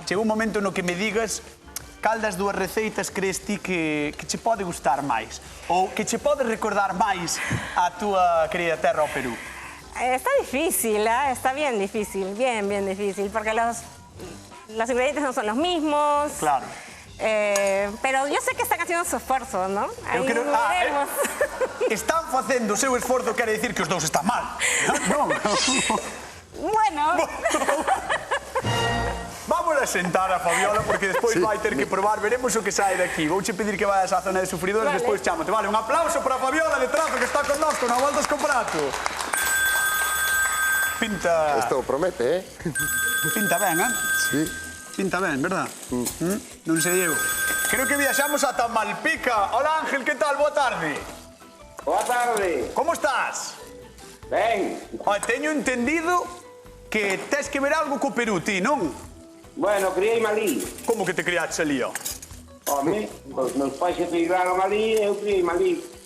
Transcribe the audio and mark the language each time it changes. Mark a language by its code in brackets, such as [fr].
[gl] chegou un momento no que me digas cal das dúas receitas crees ti que che pode gustar máis ou que che pode recordar máis a túa querida terra ao Perú. [es] Está difícil, ¿eh? Está bien difícil, bien difícil, porque los ingredientes no son los mismos. Claro. Pero yo sé que están haciendo su esfuerzo, ¿no? [gl] Eu [es] Ahí [gl] quero... veremos. Están facendo o seu esforzo, quere dicir que os dous están mal. Non. Bueno, Vamos a sentar a Fabiola porque despois vai ter que probar, veremos o que sai daqui. Vouche pedir que vayas á zona de sufridores, Vale. despois chámote. Vale, un aplauso para Fabiola de Trazo que está connosco na Voltas con Prato. Pinta... [es] Esto promete, ¿eh? [gl] Pinta ben, eh? Sí. Pinta ben, verdad? Non sei eu. Creo que viaxamos ata Malpica. Hola Ángel, que tal? Boa tarde. Boa tarde. Como estás? Ben. Teño entendido que tes que ver algo co Perú, ti, non? Bueno, criei malí. Como que te criaches ali, ó? Home, os meus pais se criaron ali e eu criei malí.